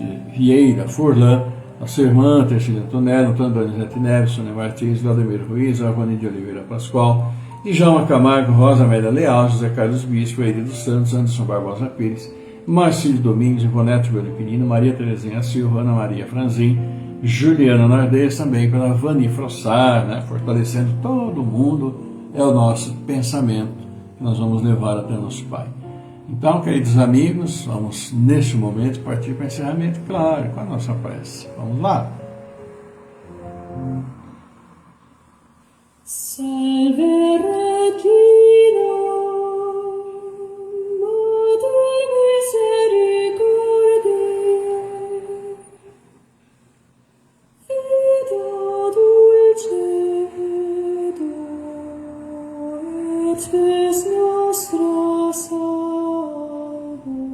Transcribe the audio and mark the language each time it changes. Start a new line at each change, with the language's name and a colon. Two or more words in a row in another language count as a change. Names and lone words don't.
Portuguese: Vieira, Furlan, a sua irmã, Tercília Antonello, Antônio Donizete Neves, Sônia Martins, Vladimir Ruiz, Avani de Oliveira Pascoal, Djalma Camargo, Rosa Amélia Leal, José Carlos Bispo, Eire dos Santos, Anderson Barbosa Pires, Marcílio Domingos, Ivonete Belipinino, Maria Terezinha Silva, Ana Maria Franzin, Juliana Nardez, também pela Vani Frossar, né, fortalecendo todo mundo, é o nosso pensamento que nós vamos levar até nosso Pai. Então, queridos amigos, vamos neste momento partir para o encerramento, claro, com a nossa prece. Vamos lá?
Latin: Salve Regina, Madre misericordiae, Vita dulcedo, et spes nostra salvo.